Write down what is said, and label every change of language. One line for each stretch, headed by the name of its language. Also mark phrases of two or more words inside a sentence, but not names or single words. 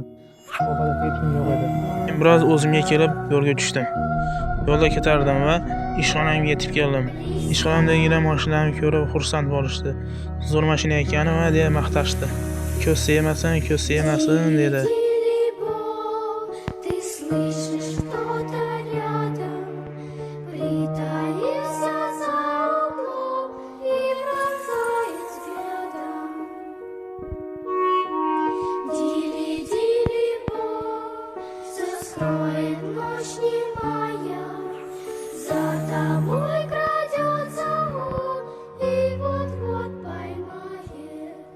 Uzbek: Orqada hech kim yo'q edi. Men biroz o'zimga kelib yo'lga tushdim. Yo'lda ketardim va ishxonamga yetib keldim. Ishxonamdagi mashinalarni ko'rib xursand bo'lishdi. Zo'r mashina ekani va deya maqtashdi. "Ko'z sevmasin, ko'z sevmasin" dedi.
Russian: Ты слышишь, кто-то рядом, притаился за углом и пронзает взглядом. Дили-дили-бо, заскроет ночь немая, за тобой крадется он и вот-вот поймает.